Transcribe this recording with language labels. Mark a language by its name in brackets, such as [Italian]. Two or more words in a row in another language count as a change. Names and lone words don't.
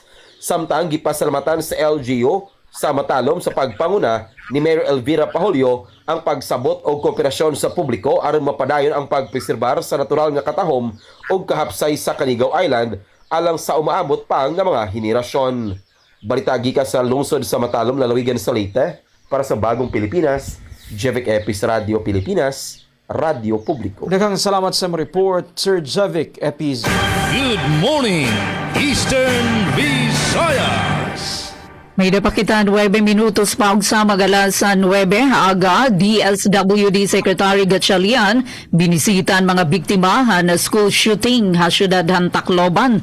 [Cebuano] Samtang gipasalamatan sa LGU sa matalom sa pagpanguna ni Mayor Elvira Pahulio ang pagsabot og kooperasyon sa publiko aron mapadayon ang pagpreserbar sa natural nga katahom og kahapsay sa Canigao Island alang sa umaabot pa nga mga henerasyon. Balita gikan sa lungsod sa matalom lalawigan sa Leyte para sa Bagong Pilipinas, Jevic Epis, Radio Pilipinas, Radio Publiko. Daghang salamat sa report, Sir Jevic Epis. [English] Good morning, Eastern Visayas. [Waray] May dapakitan 9 minutos pa og sa magalasan 9 aga DSWD Secretary Gatchalian binisitan mga biktima na school shooting ha syudad han Tacloban.